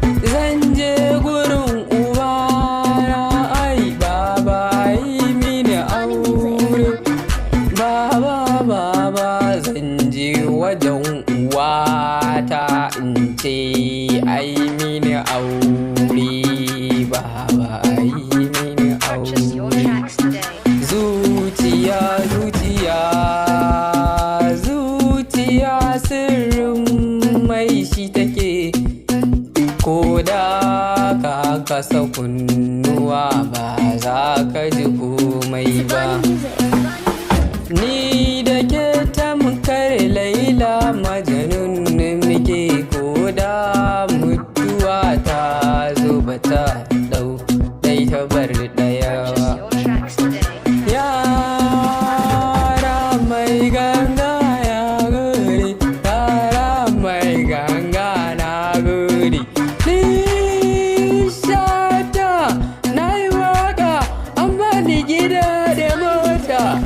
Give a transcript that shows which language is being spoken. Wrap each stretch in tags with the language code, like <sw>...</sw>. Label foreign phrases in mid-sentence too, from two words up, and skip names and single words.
<ha>Zan je gurin ubana, ai, baba, yi mini aure. Baba, baba, zan je wajen uwata in ce, ai mini aure, baba, ai mini</ha> <en>Purchase your</en> <ha>aure.</ha> <en>tracks today.</en> <ha>Zuciya, zuciya, zuciya sirrin mai shi take. Ko da ka kasa kunnuwa ba za ka ji komai ba. Ni da ke tamkar Laila Majnun muke, ko da mutuwa ta zo ba ta ɗau- Dai ta bar ɗaya.</ha> <en>Purchase your tracks today.</en> <ha>Yara mai ganga ya gode, yara mai ganga na gode. Ni Shata na yi waƙa, an bani gida da mota.</ha>